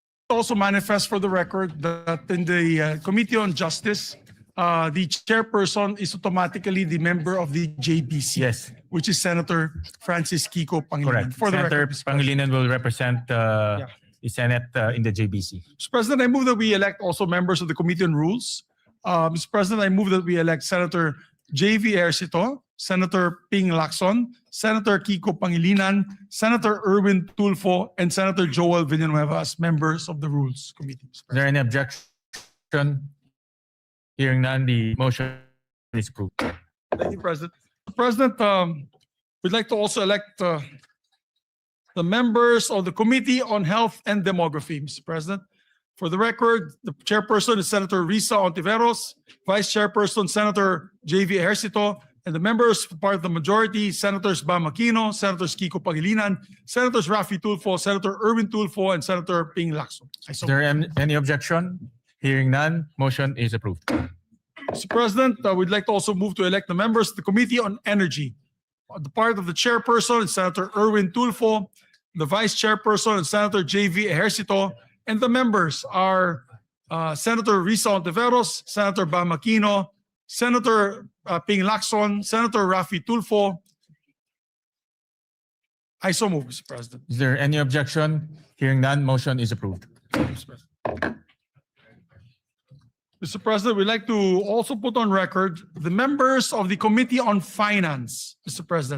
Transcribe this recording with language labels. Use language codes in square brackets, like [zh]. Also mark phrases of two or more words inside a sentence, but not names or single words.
[en] to also manifest for the record that in the Committee on Justice, the chairperson is automatically the member of the JBC. Yes. Which is Senator Francis Kiko Pangilinan. Correct. For the Senator record, Mr. President. Pangilinan will represent the Senate in the JBC. Mr. President, I move that we elect also members of the Committee on Rules. Mr. President, I move that we elect Senator J.V. Ercito, Senator Ping Lacson, Senator Kiko Pangilinan, Senator Erwin Tulfo, and Senator Joel Villanueva as members of the Rules Committee. Is there any objection? Hearing none, the motion is approved. Thank you, President. President, we'd like to also elect the members of the Committee on Health and Demography, Mr. President. For the record, the chairperson is Senator Risa Ontiveros, Vice Chairperson Senator J.V. Ejercito, and the members part of the majority, Senators Bam Aquino, Senators Kiko Pangilinan, Senators Raffy Tulfo, Senator Erwin Tulfo, and Senator Ping Lacson. Is there any objection? Hearing none, motion is approved. Mr. President, we'd like to also move to elect the members of the Committee on Energy. The part of the chairperson is Senator Erwin Tulfo, the vice chairperson is Senator J.V. Ejercito, and the members are Senator Risa Ontiveros, Senator Bam Aquino, Senator Ping Lacson, Senator Raffy Tulfo. I so move, Mr. President. Is there any objection? Hearing none, motion is approved. Mr. President, we'd like to also put on record the members of the Committee on Finance, Mr. President.